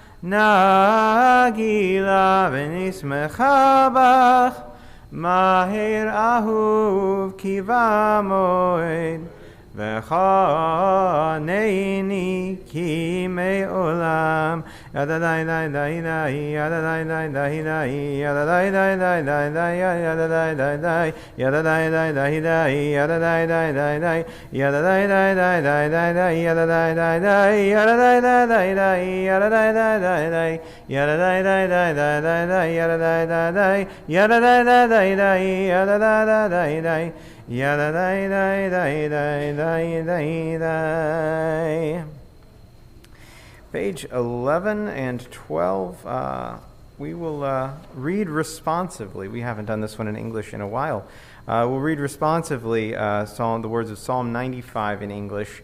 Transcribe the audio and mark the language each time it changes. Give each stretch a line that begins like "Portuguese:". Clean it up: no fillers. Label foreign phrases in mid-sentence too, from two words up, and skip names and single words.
Hebrew: נגילה ונשמחה בך, מהר אהוב כי במועד, וחנני כי מעולם. ידה די די די די, ידה די די די די, ידה די די די די די, ידה די די די, ידה די די די די, ידה די די די די, ידה די די די די די, ידה די די די, ידה די די די די, ידה די די די די, ידה די די די די, ידה די די די, ידה די די די די, ידה די די די. Yada dai dai dai dai dai dai dai.
English: Page 11 and 12. We will read responsively. We haven't done this one in English in a while. We'll read responsively the words of Psalm 95 in English.